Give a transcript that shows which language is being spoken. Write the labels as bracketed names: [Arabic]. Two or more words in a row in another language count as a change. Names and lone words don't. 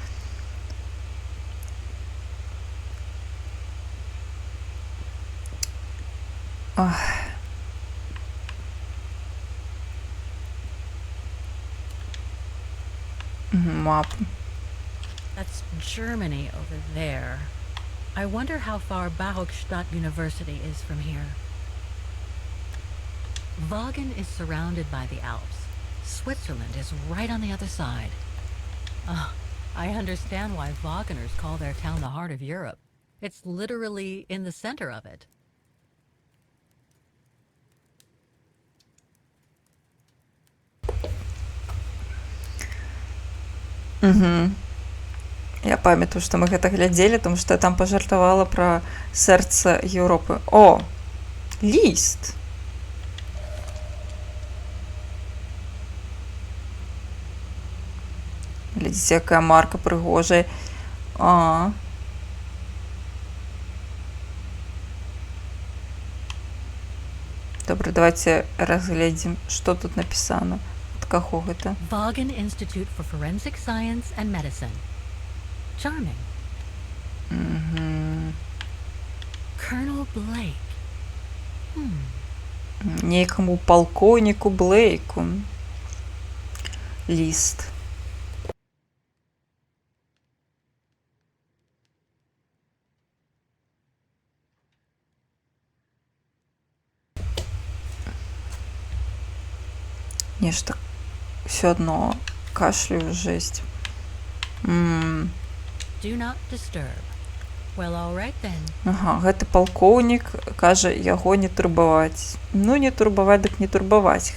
[Belarusian] Мапа. [English] That's Germany over there. I wonder how far Barokstadt University is from here. Wagen is surrounded by the Alps. Switzerland is right on the other side. I understand why Wageners call their town the heart of Europe. It's literally in the center of it. [Belarusian] Я памятаю, што мы гэта глядзелі, тому што я там пажартавала пра сэрца Еўропы. О, ліст! Глядзіце, якая марка прыгожая. Добра, давайте разгледзім, што тут напісана. Ад каго гэта? [English] Wagen Institute for Forensic Science and Medicine. Charming. Colonel Blake. [Belarusian] Нейкаму палкоўніку Блейку. Ліст. Нешта ўсё адно кашляю жесть. [English] Do not disturb. Well, all right then. [Belarusian] Ага, гэты палкоўнік кажа яго не турбаваць. Ну, не турбаваць, дык не турбаваць.